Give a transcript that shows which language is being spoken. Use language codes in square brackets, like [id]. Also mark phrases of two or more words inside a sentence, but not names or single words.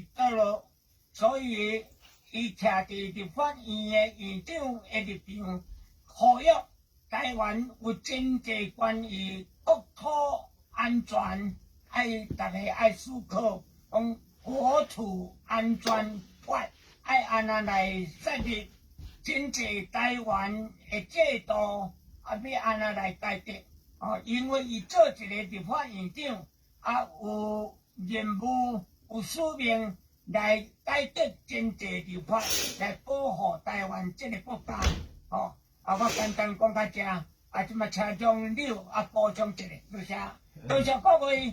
[nan] 倒落，所以伊徛伫立法院的院长的立场，呼吁台湾有真济关于国土安全，大家爱思考，讲国土安全法安那来设立，真济台湾的制度要安那来改革。因为伊做一个立法院长，有任务、有使命来改革真济立法，来保护台湾这个国家。我简单讲到这，即马请将你补充一下，多谢，多谢各位。